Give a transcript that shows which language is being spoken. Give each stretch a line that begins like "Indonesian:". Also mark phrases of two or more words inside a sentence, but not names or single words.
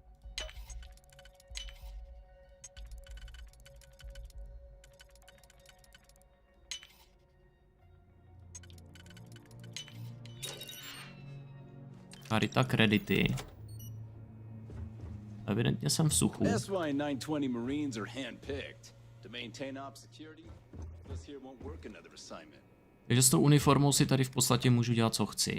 Czech: Karita kredity. Evidentně jsem v suchu.
English: That's why 920 Marines are handpicked to maintain op security. This here won't work another assignment.
Czech: Takže s tou uniformou si tady v podstatě můžu dělat, co chci.